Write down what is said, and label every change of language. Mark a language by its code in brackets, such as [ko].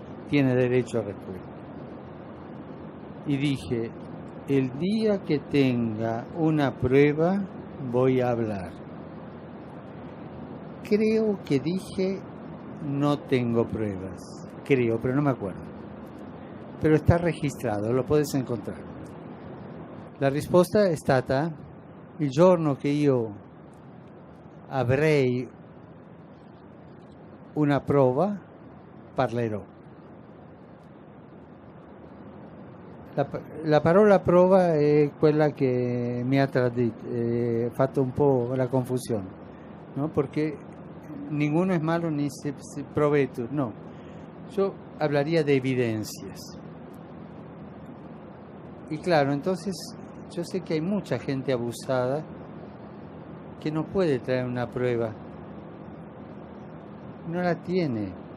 [es] Tiene derecho a respuesta. Y dije, el día que tenga una prueba voy a hablar. Creo que dije, no tengo pruebas. Creo, pero no me acuerdo. Pero está registrato, lo puedes encontrar. [it] La risposta è stata: il giorno che io avrei una prova, parlerò. La parola prova è quella che mi ha fatto un po' la confusione, ¿no? [es] Porque ninguno es malo ni se provetur, no. Yo hablaría de evidencias. Y claro, entonces yo sé que hay mucha gente abusada que no puede traer una prueba. No la tiene.